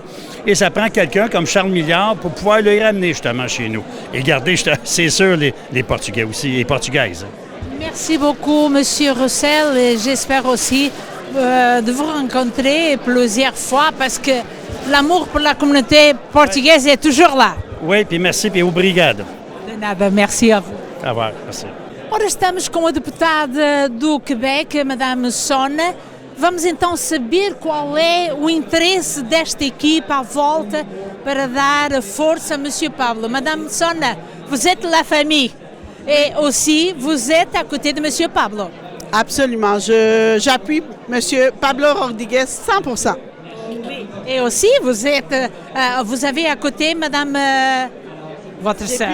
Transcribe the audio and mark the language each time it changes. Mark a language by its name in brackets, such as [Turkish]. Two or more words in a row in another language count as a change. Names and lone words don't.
[French] Et ça prend quelqu'un comme Charles Milliard pour pouvoir le ramener justement chez nous. Et garder, c'est sûr, les Portugais aussi, les Portugaises. Merci beaucoup, M. Roussel. Et j'espère aussi de vous rencontrer plusieurs fois parce que l'amour pour la communauté portugaise est toujours lá. Oui, puis merci, puis obrigado. [Portuguese] De nada, [French] merci à vous. Au revoir, merci. [Portuguese] Ora, estamos com a deputada do Quebec, Madame Sona. Vamos então saber qual é o interesse desta equipe à volta para dar força a M. Pablo. [French] Madame Sona, vous êtes la famille. Et aussi, vous êtes à côté de M. Pablo. Absolument. J'appuie M. Pablo Rodriguez 100%. Et aussi, vous avez à côté Mme votre sœur.